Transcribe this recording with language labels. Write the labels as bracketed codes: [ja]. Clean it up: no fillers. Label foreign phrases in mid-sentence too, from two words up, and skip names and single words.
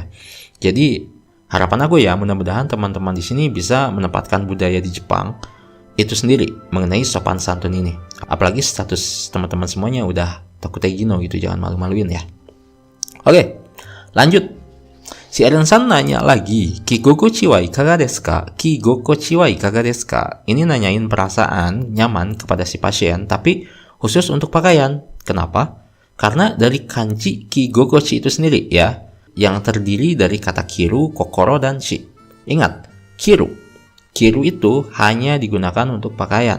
[id] Jadi harapan aku ya, mudah-mudahan teman-teman di sini bisa menempatkan budaya di Jepang itu sendiri mengenai sopan santun ini. Apalagi status teman-teman semuanya udah [ja] 特定技能 [id] gitu, jangan malu-maluin ya. Oke, lanjut. Si Eren-san nanya lagi, [ja] 着心地はいかがですか? 着心地はいかがですか? [id] Ini nanyain perasaan nyaman kepada si pasien, tapi khusus untuk pakaian. Kenapa? Karena dari kanji kigokochi itu sendiri ya, yang terdiri dari kata kiru, kokoro, dan shi. Ingat, kiru itu hanya digunakan untuk pakaian.